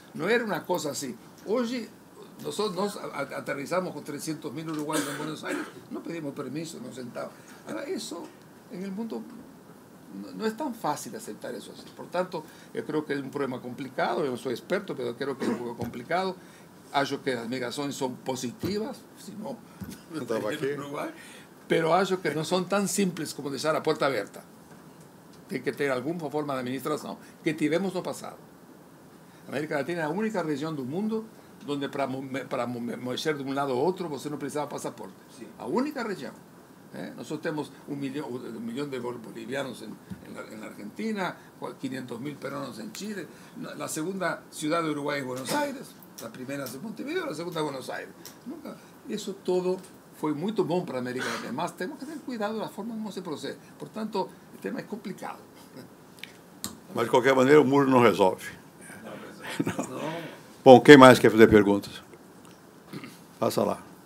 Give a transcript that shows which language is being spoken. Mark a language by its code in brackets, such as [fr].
[pt] Não era uma coisa assim. Hoje, nós aterrissamos com 300.000 uruguaios em Buenos Aires, não pedimos permiso, não sentávamos. Agora, isso, [es] em el mundo, no es tan fácil aceptar eso así. Por tanto, yo creo que es un problema complicado. Yo no soy experto, pero creo que es un poco complicado. [pt] Acho que [es] las migraciones son positivas, si no, no estaba aquí. Pero [pt] acho que [es] no son tan simples como dejar la puerta abierta. Tiene que tener alguna forma de administración que [pt] tivemos no pasado. [es] América Latina es la única región del mundo donde para mover de un lado a otro você no precisaba pasaporte. Sí. La única región. Nosotros tenemos un millón de bolivianos en la Argentina, 500.000 peruanos en Chile. La segunda ciudad de Uruguay es Buenos Aires, la primera es Montevideo, la segunda es Buenos Aires. Eso todo fue muy bueno para América Latina. Además, tenemos que tener cuidado de la forma como se procede. Por tanto, el tema es complicado. [pt] Mas, de qualquer maneira, o muro não resolve. Não. Bom, quem mais quer fazer perguntas? Passa lá.